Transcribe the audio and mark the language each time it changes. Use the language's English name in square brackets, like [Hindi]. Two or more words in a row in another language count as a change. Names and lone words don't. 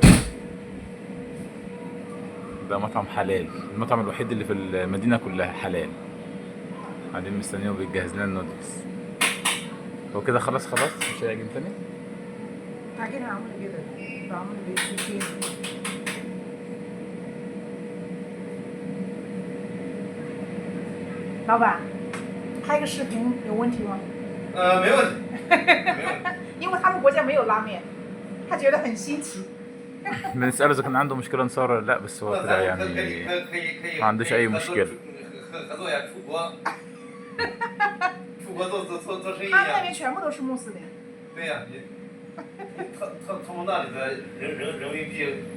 [Arabic] ده مطعم حلال، المطعم الوحيد اللي في المدينة كلها حلال. قاعدين مستنيين وبيجهز لنا النودلز. هو كده خلاص مش هيعجن تاني. عجينة عاملة كده، بعمل بالسكين. [Chinese] 老板，拍个视频有问题吗？没问题，没问题。因为他们国家没有拉面，他觉得很新奇。 [Arabic] بنسأله إذا كان عنده مشكلة نصور ولا لأ، بس هو كده يعني ما عندوش أي مشكلة. [Chinese] 合作呀，出国，出国做生意他们那呀。边全部都是穆斯林。对呀，你他们那里的人民币。